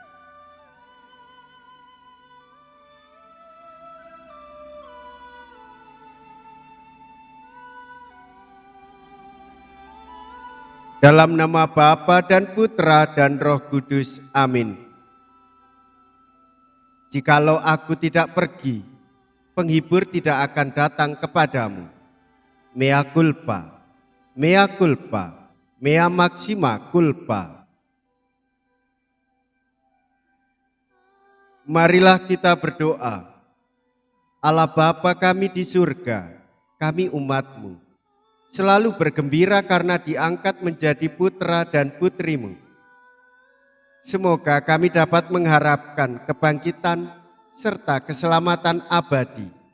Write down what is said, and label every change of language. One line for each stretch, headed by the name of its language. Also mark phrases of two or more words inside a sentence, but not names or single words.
Indonesian: Dalam nama Bapa dan Putra dan Roh Kudus, amin. Jikalau aku tidak pergi, penghibur tidak akan datang kepadamu.
Latin: Mea culpa, mea culpa, mea maxima culpa.
Indonesian: Marilah kita berdoa. Allah Bapa kami di surga, kami umat-Mu, selalu bergembira karena diangkat menjadi putra dan putrimu. Semoga kami dapat mengharapkan kebangkitan serta keselamatan abadi.